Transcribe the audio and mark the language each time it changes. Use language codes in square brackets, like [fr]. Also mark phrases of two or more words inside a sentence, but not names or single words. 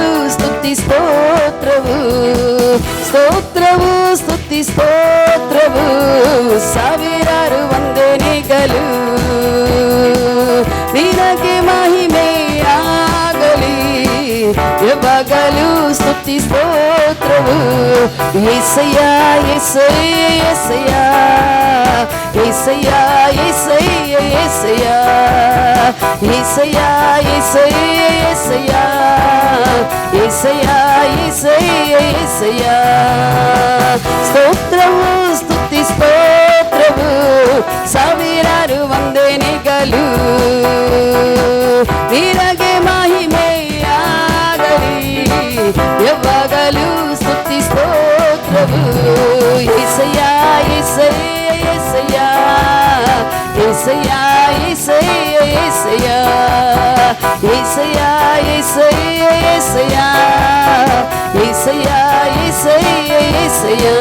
[kn] ಸ್ತುತಿ ಸ್ತೋತ್ರವು ಸ್ತೋತ್ರವು ಸ್ತುತಿ ಸ್ತೋತ್ರವು ಸಾವಿರಾರು ವಂದನೆಗಳು, ನಿನಗೆ ಮಹಿಮೆಯಾಗಲಿ ಯಾವಾಗಲೂ. ಸ್ತುತಿ ಸ್ತೋತ್ರವು యేసయ్య యేసయ్య యేసయ్య యేసయ్య యేసయ్య యేసయ్య యేసయ్య యేసయ్య యేసయ్య యేసయ్య యేసయ్య. [te] స్తోత్రము స్తుతి స్తోత్రము [kn] ಸಾವಿರಾರು ವಂದನೆಗಳು, ನಿನಗೆ ಮಹಿಮೆಯಾಗಲಿ ಯಾವಾಗಲೂ. ಸ್ತುತಿ ಸ್ತೋತ್ರವು యేసయ్య యేసయ్య యేసయ్య యేసయ్య యేసయ్య యేసయ్య యేసయ్య యేసయ్య యేసయ్య యేసయ్య యేసయ్య.